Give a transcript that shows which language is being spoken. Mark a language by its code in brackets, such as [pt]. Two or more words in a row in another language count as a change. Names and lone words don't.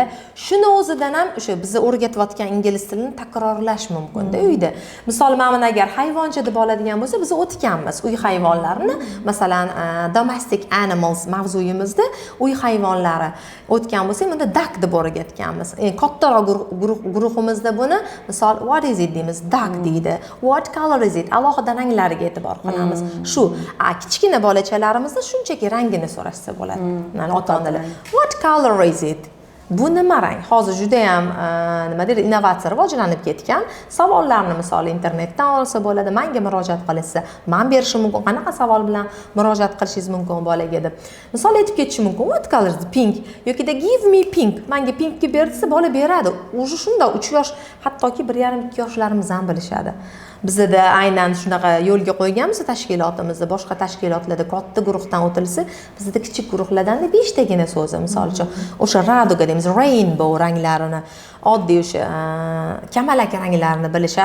[uz] Shuni o'zidan ham o'sha bizni o'rgatayotgan ingliz tilini takrorlash mumkin-da uyda. Misol mana agar hayvoncha deb oladigan bo'lsa, biz o'tganmiz uy hayvonlarini, masalan, [en] domestic animals [uz] mavzuyimizda uy hayvonlari o'tgan bo'lsa, bunda duck deb o'rgatganmiz. Kattaroq guruhimizda buni misol [en] what is it [uz] deymiz, duck deydi. [en] What color is it? [uz] Alohida ranglar e'tibor qilamiz. Shu kichkina bolachalarimizda shunchaki rangini so'rashsa bo'ladi. Mana ota-onalar [en] what color is it? [uz] bu nima rang? Hozir juda ham nima deydi, innovatsiya rivojlanib ketgan. Savollarni misol internetdan olsa bo'ladi, menga murojaat qilsa, men berishim mumkin. Qanaqa savol bilan murojaat qilishingiz mumkin bolaga deb. Misol aytib ketishi mumkin, [en] what color is pink yokida give me pink. [uz] Menga pinkni ber desa bola beradi. Уже shunda 3 yosh, hattoki 1,5-2 yoshlarimiz ham bilishadi. Bizda aynan shunaqa yo'lga qo'yganmiz tashkilotimizda, boshqa tashkilotlarda katta guruhdan o'tilsa, bizda kichik guruhlardan 5 tagina so'zi, misol uchun o'sha radioga deymiz, rainbow ranglarini, oddiy o'sha kamalak ranglarini bilishadi.